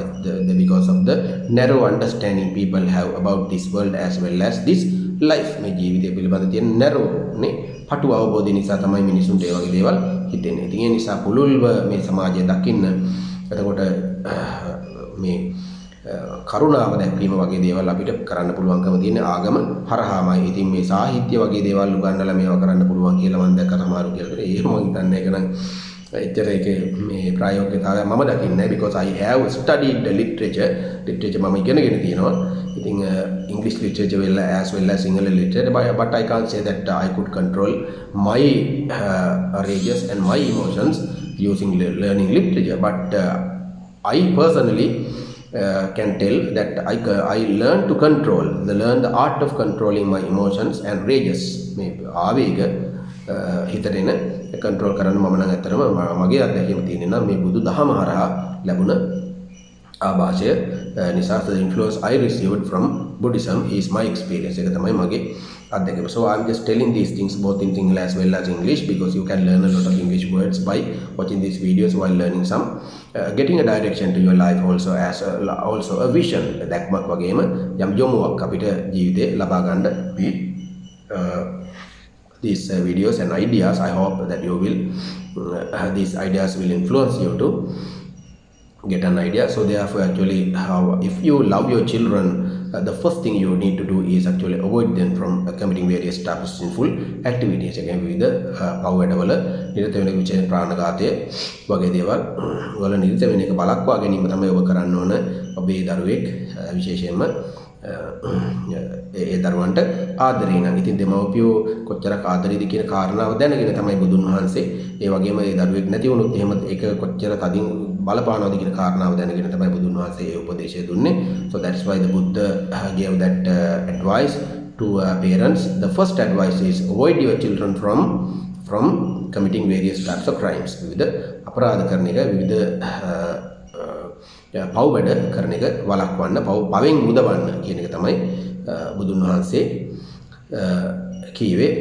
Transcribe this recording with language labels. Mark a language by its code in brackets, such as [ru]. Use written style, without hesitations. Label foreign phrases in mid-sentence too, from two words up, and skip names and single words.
[en] Because of the narrow understanding people have about this world as well as this life. [si] මේ ජීවිතය පිළිබඳ තියෙන narrow නේ, පටු අවබෝධය නිසා තමයි මිනිසුන්ට ඒ වගේ දේවල් හිතෙන්නේ. ඉතින් ඒ නිසා පුළුල්ව මේ සමාජය දකින්න, එතකොට මේ කරුණාව දැක්වීම වගේ දේවල් අපිට කරන්න පුළුවන්කම තියෙන ආගම හරහාමයි. ඉතින් මේ සාහිත්‍ය වගේ දේවල් උගන්වලා මේවා කරන්න පුළුවන් කියලා මම දැක්ක සමහරු කියලා. ඒක මම හිතන්නේ ඒක නම් එච්චර ඒකේ මේ ප්‍රායෝගිකතාවය මම දකින්නේ නැහැ. [en] because I have studied the literature [si] මම ඉගෙනගෙන තියෙනවා. [en] ඉතින් English literature as well as Sinhala literature, but I can't say that I could control my rages and my emotions using learning literature. But I personally can tell that I learn to learn the art of controlling my emotions and rages. [si] මේ ආවේග හිතට එන control කරන්න මම නම් ඇත්තටම මගේ අත්දැකීම තියෙනවා නම් මේ බුදු දහම හරහා ලැබුණ ආభాෂය නිසා. [en] the influence I received from Buddhism is my experience. [si] ඒක තමයි මගේ අත්දැකීම. [en] So I'm just telling these things both in Sinhala as well as English, because you can learn a lot of English words by watching these videos while learning some, getting a direction to your life also as also a vision. [si] දැක්මක් වගේම යම් යොමුවක් අපිට ජීවිතේ ලබා ගන්න [en] these videos and ideas. I hope that you will these ideas will influence you to get an idea. So therefore actually, if you love your children, the first thing you need to do is actually avoid them from committing various types of sinful activities. Again, with the [si] පව්වැඩවල නිරත වෙන විචේ ප්‍රාණඝාතය වගේ දේවල් වල නිරත වෙන එක බලක්වා ගැනීම තමයි ඔබ කරන්න ඕන. ඔබේ දරුවෙක් විශේෂයෙන්ම ඒ දරුවන්ට ආදරේ නම්. ඉතින් දෙමව්පියෝ කොච්චරක් ආදරේද කියන කාරණාව දැනගෙන තමයි බුදුන් වහන්සේ, ඒ වගේම ඒ දරුවෙක් නැති වුණොත් එහෙම ඒක කොච්චර තදින් බලපානවද කියන කාරණාව දැනගෙන තමයි බුදුන් වහන්සේ ඒ උපදේශය දුන්නේ. [en] So that's why the Buddha gave that advice to parents. The first advice is avoid your children from committing various types of crimes. [si] විවිධ අපරාධ කරන එක, විවිධ පව් වැඩ කරන එක වළක්වන්න, පවෙන් මුදවන්න කියන එක තමයි බුදුන් වහන්සේ කීවේ.